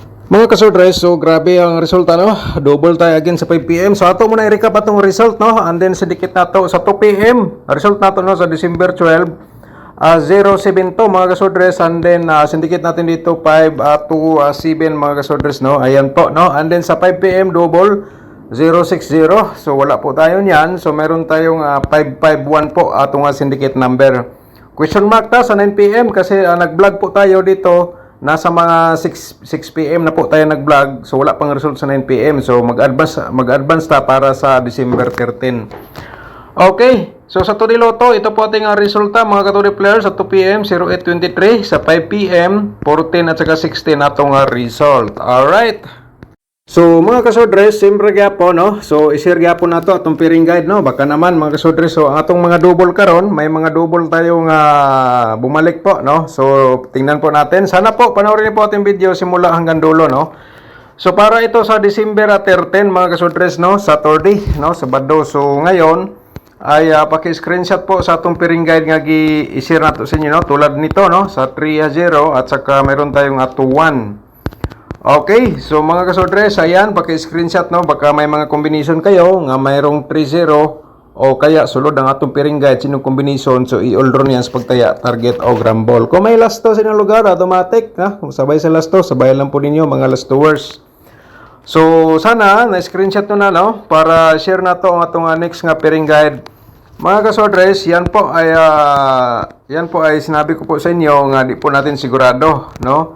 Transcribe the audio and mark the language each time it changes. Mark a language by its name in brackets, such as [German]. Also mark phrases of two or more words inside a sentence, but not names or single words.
[Cebuano] Mga kasordres, so grabe ang resulta, no? [Filipino] Double tayo again sa 5 p.m. [Cebuano] So ato muna i-recap atong result, no? [English] And then [Cebuano] sedikit nato sa 2 p.m. Result nato, no, sa December 12, 072 mga kasordres. [English] And then [Filipino] syndicate natin dito 5 to 7 mga kasordres, no? Ayan po, no? [English] And then [Filipino] sa 5 p.m. double 060. So wala po tayo niyan. So meron tayong 551 po atong syndicate number. [Cebuano] Question mark ta sa 9 p.m. [Filipino] kasi nag-vlog po tayo dito. Nasa mga 6 p.m. na po tayo nag-vlog. So wala pang result sa 9 p.m. So mag-advance ta para sa December 13. [English] Okay. [Filipino] So sa Turiloto, ito po ating resulta mga katuri players sa 2 p.m. [Cebuano] 0823, sa 5 p.m. 14 at saka 16 atong result. Alright. So mga kasodres, siyempre gyapon, no? So i-share gyapon nato atong [English] pairing guide, [Cebuano] no? Baka naman mga kasodres, so ang atong mga double karon, may mga double tayong bumalik po, no? [Filipino] So tingnan po natin. Sana po panoorin niyo po ating video simula hanggang dulo, no? So para ito sa December 13 mga kasodres, no? Saturday, no? Sabado. So ngayon ay paki-screenshot po [Cebuano] sa atong pairing guide nga i-share nato sa inyo, [Filipino] no? Tulad nito, no? Sa 3-0 at saka meron tayong 2-1. Okay, so mga kasodres, ayan, paki-screenshot, no? [Cebuano] Baka may mga combination kayo nga mayroong 3-0 o kaya sulod ang atong [English] pairing guide [Cebuano] sinong combination. So i-all draw niyan sa pagtaya, target o gramball. [Filipino] Kung may lasto sa inyong lugar, automatic, ha? Kung sabay sa lasto, sabay lang po ninyo mga lastowers. So sana na-screenshot nyo na, no? [Cebuano] Para share na to ang atong next nga [English] pairing guide. [Cebuano] Mga kasodres, [Filipino] yan po ay sinabi ko po sa inyo nga di po natin sigurado, no?